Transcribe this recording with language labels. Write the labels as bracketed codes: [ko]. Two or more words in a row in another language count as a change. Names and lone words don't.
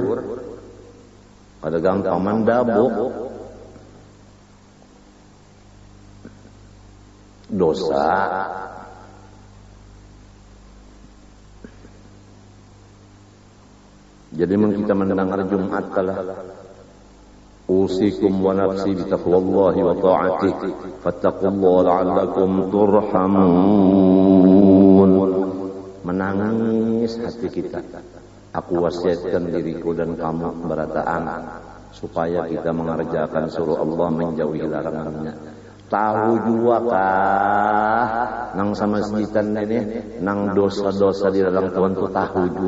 [bjn] Kada gampang mandabuk. Dosa. [id] Jadi kita mendengar Jumat kalah. [ar] أوصيكم ونفسي بتقوى الله وطاعته فاتقوا الله لعلكم ترحمون. [id] Menangis hati kita. [bjn] Aku wasiatkan diriku dan kamu berataan supaya kita mengerjakan suruh Allah, menjauhi larangannya. Tahu juga kah nang sama sejitan ini nang dosa-dosa di dalam Tuhan itu tahu juga.